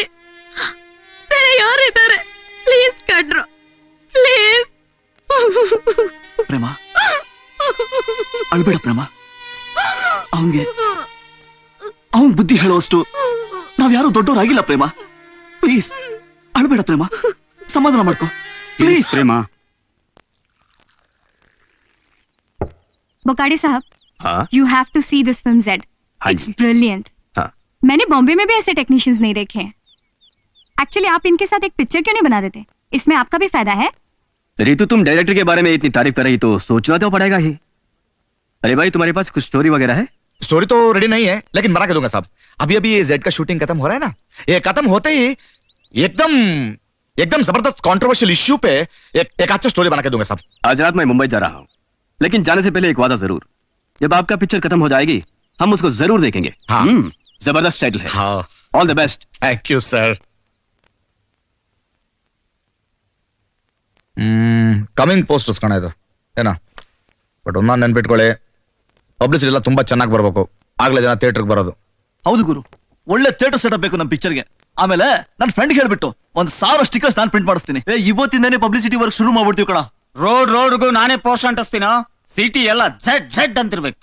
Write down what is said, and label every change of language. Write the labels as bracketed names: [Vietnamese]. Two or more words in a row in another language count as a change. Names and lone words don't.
[Kannada] ಬೇರೆ ಯಾರಿದ್ದಾರೆ? ಪ್ಲೀಸ್ ಕಣ್ರು, ಪ್ಲೀಸ್. ಪ್ರೇಮ, ಅಳ್ಬೇಡ ಪ್ರೇಮ. ಅವನ್ ಬುದ್ಧಿ ಹೇಳೋಷ್ಟು ನಾವ್ ಯಾರು ದೊಡ್ಡವರಾಗಿಲ್ಲ ಪ್ರೇಮ. ಪ್ಲೀಸ್ ಅಳ್ಬೇಡ ಪ್ರೇಮ, ಸಮಾಧಾನ ಮಾಡ್ಕೋ ಪ್ಲೀಸ್. ಪ್ರೇಮ, [Hindi] बोकाडी साहब, हाँ? [English] you have to see this film Z. [Hindi] हाँ [English] इट्स [Hindi] जी। [English] ब्रिलियंट. [Hindi] हाँ। मैंने बॉम्बे में भी ऐसे टेक्नीशियंस नहीं देखे हैं. एक्चुअली आप इनके साथ एक पिक्चर क्यों नहीं बना देते? इसमें आपका भी फायदा है. रितु, तुम डायरेक्टर के बारे में इतनी तारीफ कर रही तो सोचना तो पड़ेगा ही. अरे भाई, तुम्हारे पास कुछ स्टोरी वगैरह है? स्टोरी तो रेडी नहीं है, लेकिन बना के दूंगा साहब. अभी अभी ये जेड का शूटिंग खत्म हो रहा है ना. ये खत्म होते ही एकदम जबरदस्त [English] controversial issue [Hindi] पे एक अच्छा स्टोरी बना के दूंगा साहब. आज रात मैं मुंबई जा रहा हूँ, लेकिन जाने से पहले एक वादा जरूर. जब आपका पिक्चर खत्म हो जाएगी हम उसको जरूर देखेंगे. हाँ। जबरदस्त टाइटल है. हाँ, [English] all the best. thank you sir. coming posters [Kannada] ಕಣ ಇದು ಏನಾ. ಬಟ್ ಒಂದ್ ನೆನ್ಪಿಟ್ಕೊಳ್ಳಿ, ಪಬ್ಲಿಸಿಟಿ ಎಲ್ಲ ತುಂಬಾ ಚೆನ್ನಾಗಿ ಬರ್ಬೇಕು, ಆಗ್ಲೇ ಜನ ಥಿಯೇಟರ್ಗೆ ಬರೋದು. ಹೌದು ಗುರು, ಒಳ್ಳೆ [English] theater setup [Kannada] ಬೇಕು ನಮ್ ಪಿಕ್ಚರ್ಗೆ. ಆಮೇಲೆ ನನ್ನ ಫ್ರೆಂಡ್ ಹೇಳ್ಬಿಟ್ಟು 1,000 ಸ್ಟಿಕರ್ಸ್ ನಾನು ಪ್ರಿಂಟ್ ಮಾಡಿಸ್ತೀನಿ. ಇವತ್ತಿಂದಾನೇ [English] publicity work [Kannada] ಶುರು ಮಾಡ್ಬಿಡ್ತೀವಿ ಕಣ. ರೋಡ್ಗೂ ನಾನೇ ಪೋಸ್ಟ್ ಅಂಟಿಸ್ತೀನೋ. ಸಿಟಿ ಎಲ್ಲ Z ಅಂತಿರ್ಬೇಕು.